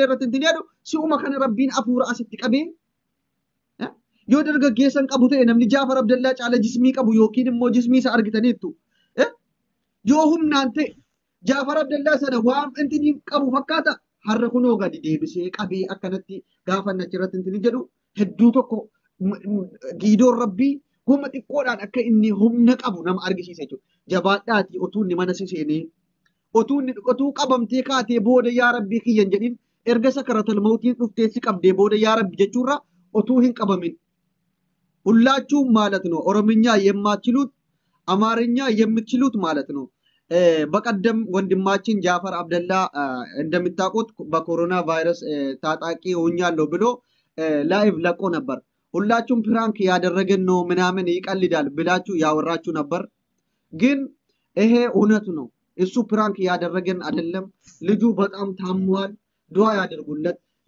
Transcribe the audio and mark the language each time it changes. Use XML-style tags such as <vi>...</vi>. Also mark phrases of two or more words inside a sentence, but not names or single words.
<om>irratti hin jedhu si'uma kana rabbiin afuura asitti qabee yoo dargaggeessan qabu ta'e namni Jaafar Abdallaa caala jismii qabu yookiin immoo jismii isa argitaniittu yoo humnaan ta'e Jaafar Abdallaa sana waan intini qabu fakkaata har'a kunoo gadi deebisee qabee akkanatti gaafanna achirratti intini jedhu hedduu tokko giidoon rabbii humna xiqqoodhaan akka inni humna qabu nama argisiisa jechuudha. Jabaadhaatii otuu inni mana seenee otuu qabamtee kaatee booda yaa rabbii kiyyan jedhin erga</om> <ar>سكرات الموت</ar> <om>dhuftee si qabdee booda yaa rabbi jechuurra otuu hin qabamin.</om> <am>Hullachuun ማለት ነው ኦሮምኛ የማትችሉት አማርኛ የምትችሉት ማለት ነው። በቀደም ወንድማችን ጃፈር አብደላ እንደምታውቁት በኮሮና ቫይረስ ታጣቂ ሆኛለሁ ብሎ ላይቭ ለቆ ነበር። ሁላችሁም ፕራንክ ያደረገን ነው ምናምን ይቀልዳል ብላችሁ ያወራችሁ ነበር። ግን ይሄ እውነት ነው። እሱ ፕራንክ ያደረገን አይደለም። ልጁ በጣም ታሟል። ዱዓ ያድርጉለት።</am>